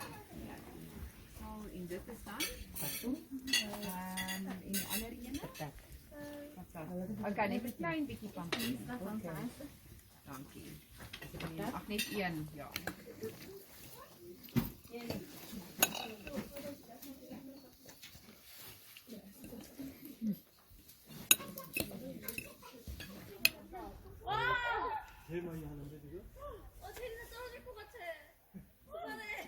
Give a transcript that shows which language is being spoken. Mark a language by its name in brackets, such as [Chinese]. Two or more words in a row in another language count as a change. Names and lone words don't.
[Dutch] So, in deze staan. In de andere ene. Oké, neem een klein beetje van pizza van thuis. Dank je. Ach, niet één. Ja. [Korean] 제일 많이 하는데 지금? 체리는 떨어질 것 같아. 그만해.